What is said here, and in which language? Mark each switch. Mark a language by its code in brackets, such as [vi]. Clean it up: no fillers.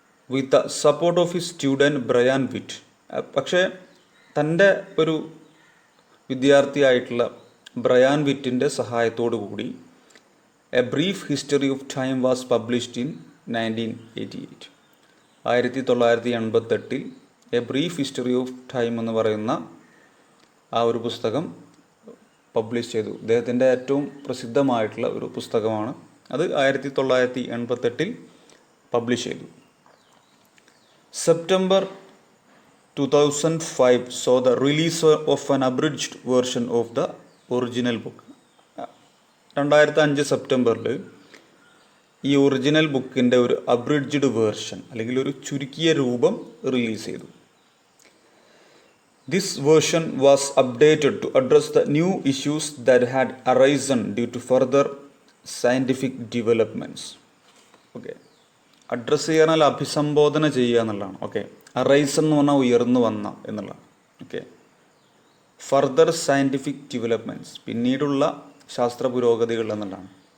[en] with the support of his student Brian Witt, [ml] പക്ഷേ തൻ്റെ ഒരു വിദ്യാർത്ഥിയായിട്ടുള്ള ബ്രയാൻ വിറ്റിൻ്റെ സഹായത്തോടു കൂടി [en] A brief history of time was published in 1988. [ml] 1988 A brief history of time എന്ന് പറയുന്ന ആ ഒരു പുസ്തകം പബ്ലിഷ് ചെയ്തു. അദ്ദേഹത്തിൻ്റെ ഏറ്റവും പ്രസിദ്ധമായിട്ടുള്ള ഒരു പുസ്തകമാണ് അത്. 1988 പബ്ലിഷ് ചെയ്തു. [en] September 2005 saw the release of an abridged version of the original book. [ml] 2005 സെപ്റ്റംബറിൽ ഈ ഒറിജിനൽ ബുക്കിൻ്റെ ഒരു അബ്രിഡ്ജ്ഡ് വേർഷൻ അല്ലെങ്കിൽ ഒരു ചുരുക്കിയ രൂപം റിലീസ് ചെയ്തു. [en] This version was updated to address the new issues that had arisen due to further scientific developments. [ml] Okay, address ചെയ്യാനാൽ അഭിസംബോധന ചെയ്യുക എന്നുള്ളതാണ്. ഓക്കെ, അറൈസ് എന്ന് പറഞ്ഞാൽ ഉയർന്നു വന്ന എന്നുള്ളതാണ്. ഓക്കെ, [en] further scientific developments, [ml] പിന്നീടുള്ള ശാസ്ത്ര പുരോഗതികൾ എന്നുള്ളതാണ്.